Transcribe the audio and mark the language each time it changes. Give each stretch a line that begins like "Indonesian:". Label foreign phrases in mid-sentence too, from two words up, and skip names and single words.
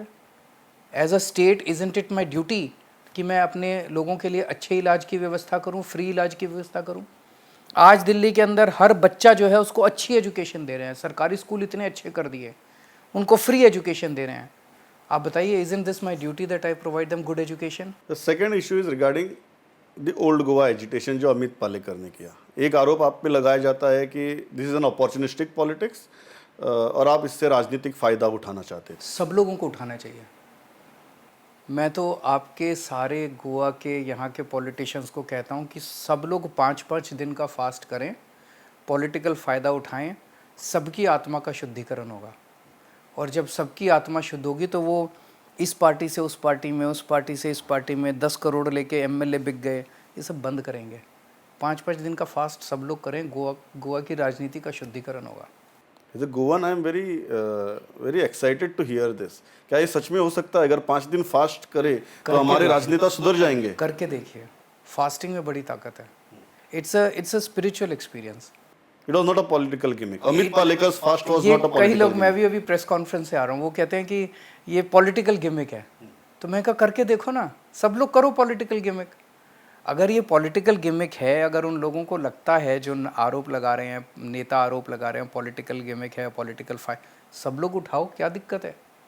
English: as a state isn't it my duty
Hindi: कि मैं अपने लोगों के लिए अच्छे इलाज की व्यवस्था करूं, फ्री इलाज की व्यवस्था करूं? आज दिल्ली के अंदर हर बच्चा जो है उसको अच्छी एजुकेशन दे रहे हैं, सरकारी स्कूल इतने अच्छे कर दिए, उनको
English: free education
Hindi: दे रहे हैं।
English: आप बताइए, isn't this my duty that I provide them good education? the second issue is regarding the Old Goa agitation जो अमित पालेकर ने किया।
Hindi: एक आरोप आप पे लगाया जाता है कि
English: this is an opportunistic politics
Hindi: और आप इससे राजनीतिक फ़ायदा उठाना चाहते थे। सब लोगों को उठाना चाहिए। मैं तो आपके सारे गोवा के यहाँ के पॉलिटिशियंस को कहता हूँ कि सब लोग 5-5 दिन का फास्ट करें, पॉलिटिकल फ़ायदा उठाएं, सबकी आत्मा का शुद्धिकरण होगा। और जब सबकी आत्मा शुद्ध होगी तो वो इस पार्टी से उस पार्टी में, उस पार्टी से इस पार्टी में 10 करोड़ लेके एमएलए बिक गए, ये सब बंद करेंगे। 5-5 दिन का फास्ट सब लोग करें, गोवा की राजनीति का शुद्धिकरण होगा।
English: As a Goan I am very excited to hear this.
Hindi: क्या ये सच में हो सकता है? अगर 5 दिन फास्ट करे तो हमारे राजनेता सुधर जाएंगे? करके देखिए, फास्टिंग में बड़ी ताकत है।
English: It's a spiritual experience. It was not a political gimmick. Amit Palekar fast was
Hindi: ये
English: not a
Hindi: कई
English: political
Hindi: लोग, मैं भी अभी
English: press conference
Hindi: से आ रहा हूँ, वो कहते हैं कि ये
English: political gimmick
Hindi: है। तो मैं कहा करके देखो ना, सब लोग करो
English: political gimmick.
Hindi: अगर ये
English: political gimmick
Hindi: है, अगर उन लोगों को लगता है जो आरोप लगा रहे हैं, नेता आरोप लगा रहे हैं
English: political gimmick
Hindi: है,
English: political fight,
Hindi: सब लोग उठाओ, क्या दिक्कत है?